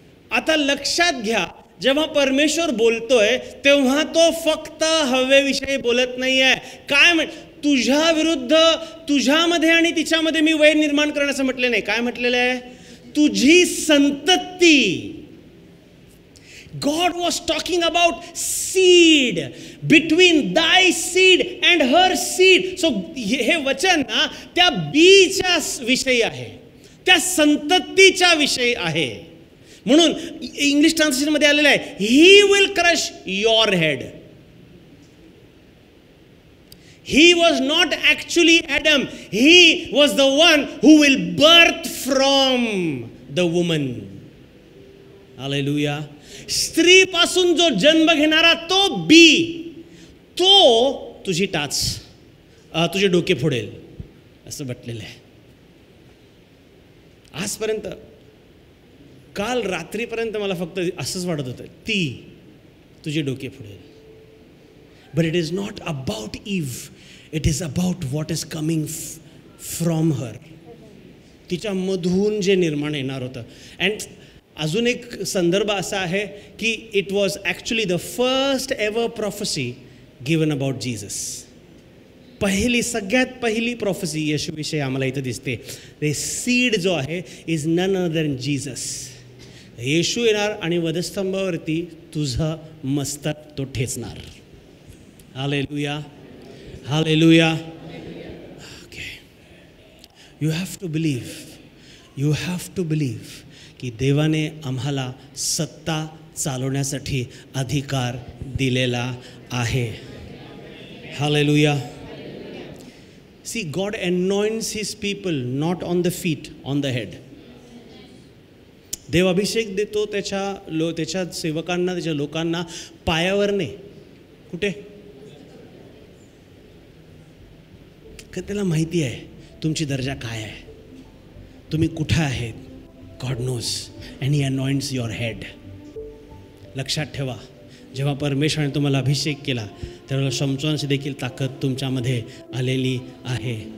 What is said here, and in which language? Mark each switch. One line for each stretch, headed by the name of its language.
Marathi: आता लक्षात घ्या, जेव्हा परमेश्वर बोलतोय तेव्हा तो फक्त हवेविषयी बोलत नाही आहे. काय तुझ्या विरुद्ध, तुझ्यामध्ये आणि तिच्यामध्ये मी वैर निर्माण करण्याचं म्हटलं नाही. काय म्हटलेलं आहे? तुझी संतती.
English: God was talking about seed, between thy seed and her seed.
Marathi: So हे वचन ना त्या बीच्या विषयी आहे, त्या संततीच्या विषयी आहे. म्हणून इंग्लिश ट्रान्सलेशन मध्ये आलेलं आहे,
English: He will crush your head. He was not actually Adam. He was the one who will birth from the woman. Hallelujah.
Marathi: स्त्री पासून जो जन्म घेणारा तो बी, तो तुझी टाच, तुझे डोके फोडेल असं म्हटलेलं आहे. आजपर्यंत, काल रात्रीपर्यंत मला फक्त असंच वाटत होतं, ती तुझे डोके फोडेल.
English: But it is not about Eve. It is about what is coming from her.
Marathi: तिच्या मधून जे निर्माण येणार होतं. अँड अजून एक संदर्भ असा आहे की
English: It was actually the first ever prophecy given about Jesus.
Marathi: सगळ्यात पहिली प्रॉफेसी येशूविषयी आम्हाला इथं दिसते. ते सीड जो आहे
English: Is none other than Jesus.
Marathi: येशू येणार आणि वधस्तंभावरती तुझं मस्तक तो ठेचणार.
English: Hallelujah, hallelujah. Okay, you have to believe, you have to believe
Marathi: की देवाने आम्हाला सत्ता चालवण्यासाठी अधिकार दिलेला आहे.
English: Hallelujah. See, God anoints his people not on the feet, on the head.
Marathi: देव अभिषेक देतो त्याच्या सेवकांना, त्याच्या लोकांना पायावर नाही. कुठे? त्याला माहिती आहे तुमची दर्जा काय आहे, तुम्ही कुठे आहेत.
English: God knows and he anoints your head.
Marathi: लक्षात ठेवा, जेव्हा परमेश्वराने तुम्हाला अभिषेक केला त्यावेळेला शमशोनाची देखील ताकद तुमच्यामध्ये आलेली आहे.